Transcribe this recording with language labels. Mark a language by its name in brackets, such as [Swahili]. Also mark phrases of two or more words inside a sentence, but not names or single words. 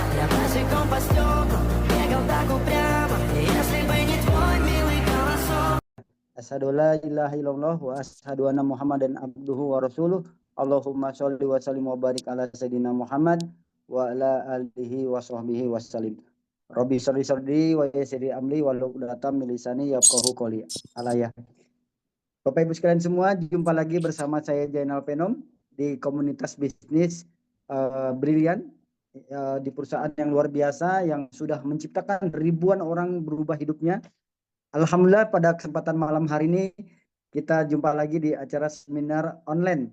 [Russian] Я босиком по стеклам бегал так упрямо, если бы не твой милый голосок. [Arabic] أشهد أن لا إله إلا الله وأشهد أن محمدا عبده ورسوله. اللهم صل وسلم وبارك على سيدنا محمد وعلى آله وصحبه وسلم. رب صل صل ويسر أمري وعقدة من لساني يفقهوا قولي. Alaya. [Indonesian] Bapak Ibu sekalian semua, jumpa lagi bersama saya Jainal Penom di komunitas bisnis Brilian, di perusahaan yang luar biasa yang sudah menciptakan ribuan orang berubah hidupnya. Alhamdulillah pada kesempatan malam hari ini kita jumpa lagi di acara seminar online.